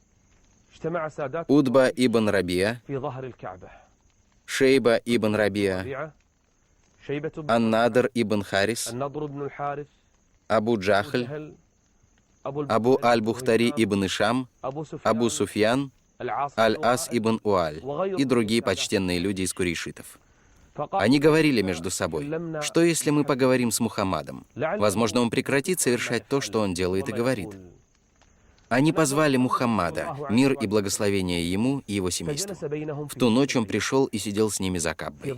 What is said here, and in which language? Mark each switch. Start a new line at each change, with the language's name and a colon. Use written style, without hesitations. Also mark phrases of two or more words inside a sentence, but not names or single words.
Russian: Утба ибн Рабиа, Шейба ибн Рабиа, Ан-Надр ибн Харис, Абу Джахль, Абу Аль-Бухтари ибн Ишам, Абу Суфьян, Аль-Ас ибн Уаль и другие почтенные люди из курейшитов. Они говорили между собой: «Что, если мы поговорим с Мухаммадом? Возможно, он прекратит совершать то, что он делает и говорит». Они позвали Мухаммада, мир и благословение ему и его семейству. В ту ночь он пришел и сидел с ними за Каббой.